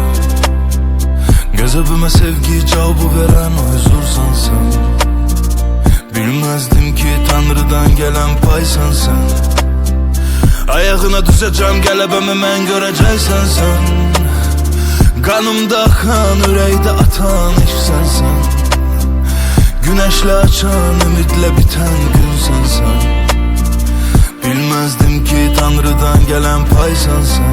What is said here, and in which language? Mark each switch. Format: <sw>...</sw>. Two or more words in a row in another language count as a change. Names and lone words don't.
<az>Qəzəbimə sevgi cavabı verən o huzursan sən. Bilməzdim ki Tanrıdan gələn paysan sən. Ayağına düzəcəm qələbəmi mən görəcəksən sən. Qanımda axan, ürəkdə atan eşsən sən.</az> <tr>Güneşle açan, ümidle biten günsen sen. Bilmezdim ki Tanrı'dan gelen paysan sen.</tr>